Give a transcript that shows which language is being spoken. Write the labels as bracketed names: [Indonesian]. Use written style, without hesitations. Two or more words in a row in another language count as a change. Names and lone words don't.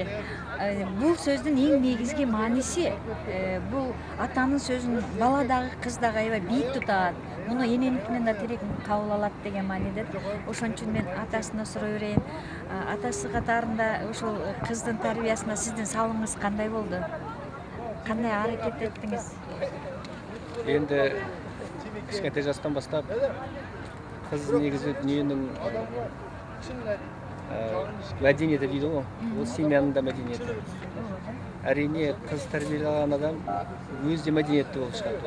[Kyrgyz] Бул сөздүн эң негизги мааниси бул атанын сөзүн бала дагы кыз дагы аябай бийик тутат. Муну эненикинен да тирек кабыл алат деген маанидет. Ошон үчүн мен атасына сурай берейин. Атасы катарында ошол кыздын тарбиясына сиздин салымыңыз кандай болду? Кандай аракет эттиңиз? [Kazakh] Енді кішкентай жастан бастап қыз негізі дүниенің мәдениеті дейді ғой, ол семьяның да мәдениеті. Әрине қыз тәрбиелеген адам өзі де мәдениетті болып шығады.